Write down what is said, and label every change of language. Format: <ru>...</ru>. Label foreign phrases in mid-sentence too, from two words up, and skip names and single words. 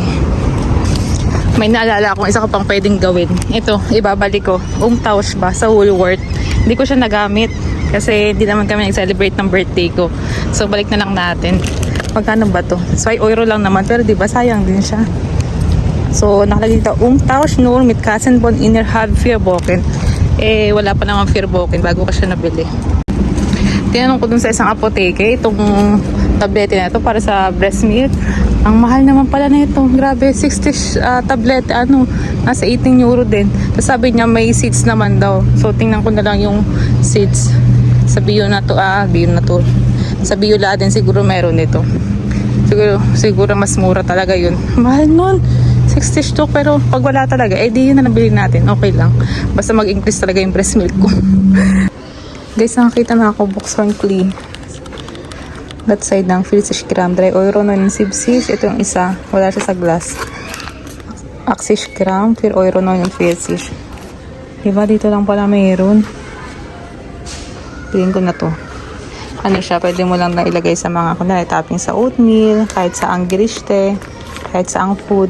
<tl>May naalala akong isa ko pang pwedeng gawin. Ito, ibabalik ko. Umtausch ba sa Woolworth. Hindi ko siya nagamit. Kasi hindi naman kami nag-celebrate ng birthday ko. So, balik na lang natin. Magkano ba to? €2 lang naman. Pero diba, sayang din siya. So, nakalagay dito.</tl> <de>Umtausch nur mit Kassenbon innerhalb 4 Wochen.</de> <tl>Wala pa naman 4 Wochen bago ko siya nabili. Tinanong ko dun sa isang apoteke, itong tablete na ito para sa breast milk. Ang mahal naman pala na ito. Grabe, 60 tablete, nasa €18 din. Tapos sabi niya may seeds naman daw. So, tingnan ko na lang yung seeds. Sa bio na to, Sa Biola din siguro meron nito. Siguro mas mura talaga yun. Mahal nun. 60 pero pag wala talaga, di yun na nabili natin. Okay lang. Basta mag-increase talaga yung breast milk ko. Guys, nakakita na ako Boxhorn Clean.</tl> <en>That side</en> <tl>ng 40 gram. €3.79. Ito yung isa. Wala siya sa glass. 80 gram. €4.49. Diba? Dito lang pala mayroon. Piling ko na to. Ano siya? Pwede mo lang na ilagay sa mga kunwari topping sa oatmeal, kahit sa ang girishte, kahit sa ang food.</tl>